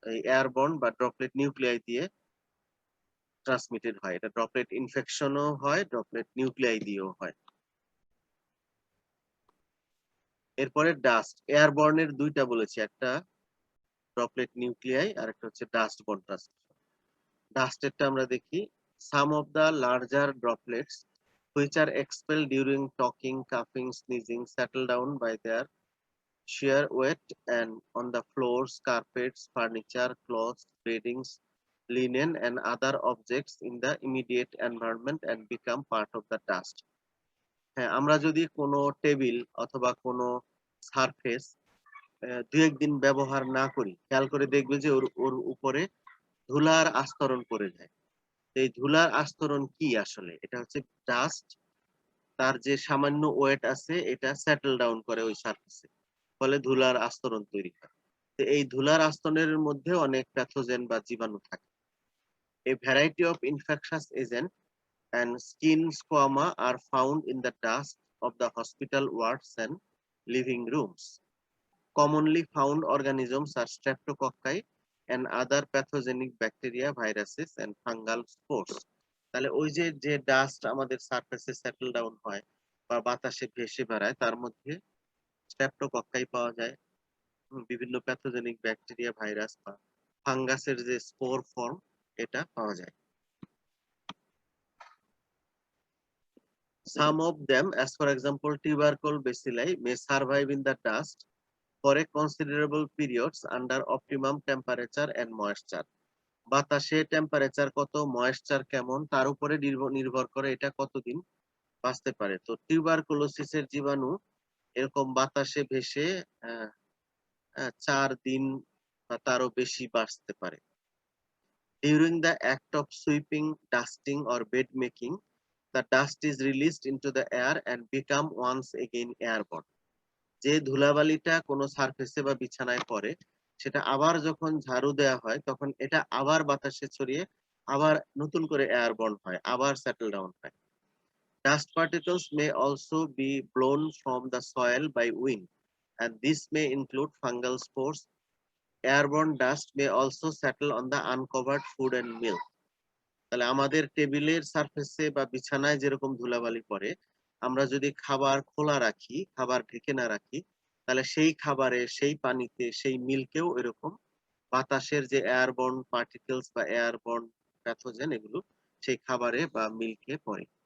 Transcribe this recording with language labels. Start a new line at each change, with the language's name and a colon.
Bangla: Airborne বা droplet nuclei দিয়ে transmitted হয়। এটা ড্রপলেট ইনফেকশনও হয়, ড্রপলেট নিউক্লিয়াই দিয়েও হয়। এরপরে ডাস্ট, এয়ারবর্নের দুইটা বলেছি, একটা ড্রপলেট নিউক্লিয়াই আর একটা হচ্ছে ডাস্ট বর্ন ট্রান্সমিশন। ডাস্টেরটা আমরা দেখি,
English: Some of the larger droplets which are expelled during talking, coughing, sneezing settle down by their sheer weight and on the floors, carpets, furniture, clothes, beddings, linen and other objects in the immediate environment and become part of the dust.
Bangla: হ্যাঁ, আমরা যদি কোনো table অথবা কোনো surface দু একদিন ব্যবহার না করি, খেয়াল করে দেখবে যে ওর ওর উপরে ধুলার আস্তরণ পড়ে যায়। এই ধুলার আস্তরণ কি আসলে? এটা হচ্ছে ডাস্ট। তার যে সামান্য ওয়েট আছে এটা সেটেল ডাউন করে ওই সারফেসে, ফলে ধুলার আস্তরণ তৈরি হয়। তো এই ধুলার আস্তরণের মধ্যে অনেক প্যাথোজেন বা জীবাণু থাকে।
English: A variety of infectious agents and skin squama are found in the dust of the hospital wards and living rooms. Commonly found organisms are streptococci and other pathogenic bacteria, viruses and fungal spores.
Bangla: তাহলে ওই যে যে dust আমাদের সারফেসে settle down হয় বা বাতাসে ভেসে বেড়ায়, তার মধ্যে স্ট্রেপ্টোকক্কাই পাওয়া যায়, বিভিন্ন প্যাথোজেনিক ব্যাকটেরিয়া, ভাইরাস বা ফাঙ্গাসের যে স্পোর ফর্ম এটা পাওয়া যায়।
English: Some of them, as for example tubercle bacilli, may survive in the dust for a considerable periods under optimum temperature and moisture.
Bangla: বাতাসে টেম্পারেচার কত, ময়েশ্চার কেমন, তার উপরে নির্ভর করে এটা কতদিন বাঁচতে পারে। তো টিউবারকুলোসিসের জীবাণু এরকম বাতাসে ভেসে 4 দিন বা তারও বেশি বাঁচতে পারে।
English: During the act of sweeping, dusting or bed making, the dust is released into the air and become once again airborne.
Bangla: যে ধুলাবালিটা কোনো সারফেসে বা বিছানায় পড়ে, সেটা আবার যখন ঝাড়ু দেওয়া হয় তখন এটা আবার বাতাসে ছড়িয়ে আবার নতুন করে এয়ারবর্ন হয়, আবার সেটেল ডাউন হয়।
English: Dust particles may also be blown from the soil by wind, and this may include fungal spores. Airborne dust may also settle on the uncovered food and milk.
Bangla: তাহলে আমাদের টেবিলের সারফেসে বা বিছানায় যেরকম ধুলাবালি পড়ে, আমরা যদি খাবার খোলা রাখি, খাবার ঢেকে না রাখি, তাহলে সেই খাবারে, সেই পানিতে, সেই মিল্কেও এরকম বাতাসের যে এয়ারবর্ন পার্টিকেলস বা এয়ারবর্ন প্যাথোজেন এগুলো সেই খাবারে বা মিল্কে পড়ে।